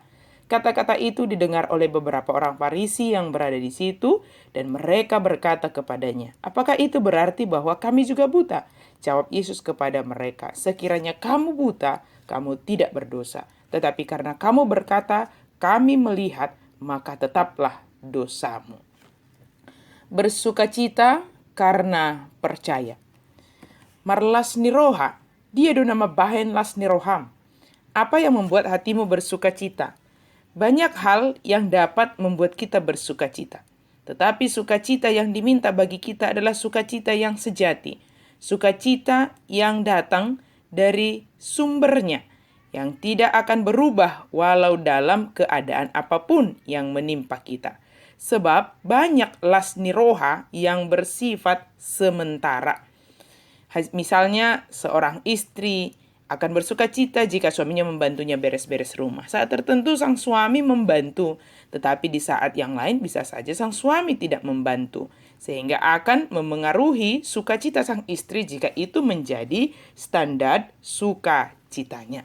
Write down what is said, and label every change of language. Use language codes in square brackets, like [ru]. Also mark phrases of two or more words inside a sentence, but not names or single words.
[id] Kata-kata itu didengar oleh beberapa orang Farisi yang berada di situ, dan mereka berkata kepadanya, "Apakah itu berarti bahwa kami juga buta?" Jawab Yesus kepada mereka, "Sekiranya kamu buta, kamu tidak berdosa. Tetapi karena kamu berkata, 'Kami melihat,' maka tetaplah dosamu." Bersukacita karena percaya. [bbc] Marlas niroha, dia do nama bahen las niroham. [id] Apa yang membuat hatimu bersukacita? Banyak hal yang dapat membuat kita bersukacita. Tetapi sukacita yang diminta bagi kita adalah sukacita yang sejati. Sukacita yang datang dari sumbernya, yang tidak akan berubah walau dalam keadaan apapun yang menimpa kita. Sebab banyak [bbc] las niroha [id] yang bersifat sementara. Misalnya seorang istri akan bersukacita jika suaminya membantunya beres-beres rumah. Saat tertentu sang suami membantu, tetapi di saat yang lain bisa saja sang suami tidak membantu, sehingga akan memengaruhi sukacita sang istri jika itu menjadi standar sukacitanya.